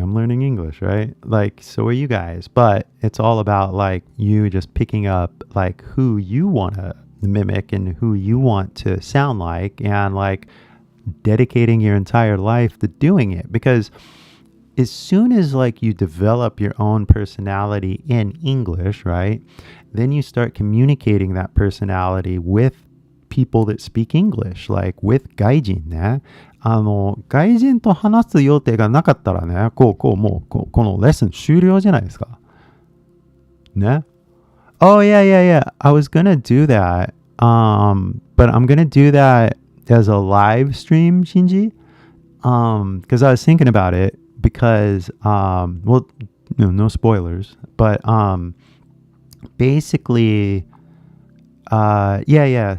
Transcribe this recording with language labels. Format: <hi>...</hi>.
<en>I'm learning English, right? Like, so are you guys. But it's all about like you just picking up like who you want to mimic and who you want to sound like, and like dedicating your entire life to doing it. Because as soon as like you develop your own personality in English, right, then you start communicating that personality with people that speak English, like with 外人ね。</en> <ja>外人と話す予定がなかったらね、もうこのレッスン終了じゃないですか。</ja> <en>ね。Oh, yeah. I was gonna do that. But I'm gonna do that as a live stream, Shinji. Because I was thinking about it because, well, no spoilers, but, basically, yeah.</en>